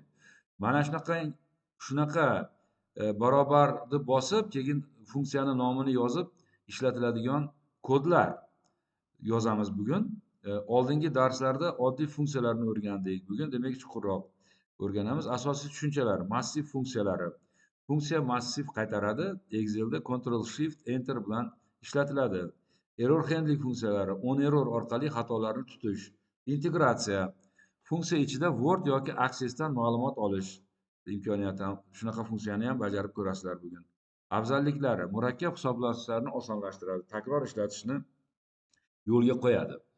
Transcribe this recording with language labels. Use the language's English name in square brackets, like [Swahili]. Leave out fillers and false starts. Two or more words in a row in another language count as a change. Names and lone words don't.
[Uzbek] Mana shunaqa barobarni bosib, keyin funksiyani nomini yozib ishlatiladigan kodlar yozamiz bugun. Oldingi darslarda oddiy funksiyalarni o'rgandik. Bugun demak chuqurroq o'rganamiz. Asosiy tushunchalar, massiv funksiyalari. Funksiya massiv qaytaradi. Excelda Ctrl Shift Enter bilan ishlatiladi. [English] Error handling [Uzbek] funksiyalari, [English] on error [Uzbek] orqali xatolarni tutish. Integratsiya, funksiya ichida Word yoki Access'dan ma'lumot olish imkoniyati ham, shunaqa funksiyani ham bajarib ko'rasizlar bugun. Afzalliklari, murakkab hisoblashlarni osonlashtiradi, takror ishlatishni yo'lga qo'yadi.